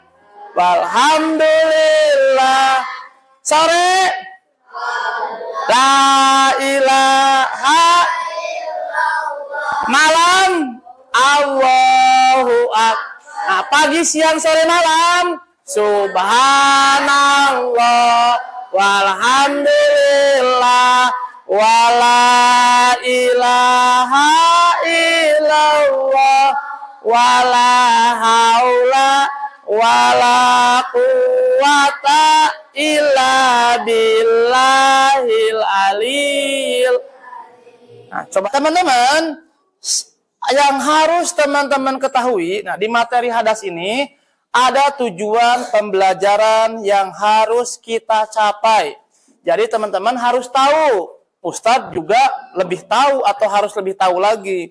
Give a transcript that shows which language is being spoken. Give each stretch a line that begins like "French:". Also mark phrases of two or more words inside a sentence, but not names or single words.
Arabic: Walhamdulillah. Sore. لا إله. Malam. الله أكبر.
Indonesian: Nah, pagi, siang, sore, malam.
Arabic: سبحان الله والحمد لله. ولا إله إلا الله. ولا حول ولا قوة إلا بالله العلي.
Indonesian: Nah, coba teman-teman, yang harus teman-teman ketahui, nah di materi hadas ini ada tujuan pembelajaran yang harus kita capai. Jadi teman-teman harus tahu. Ustadz juga lebih tahu atau harus lebih tahu lagi.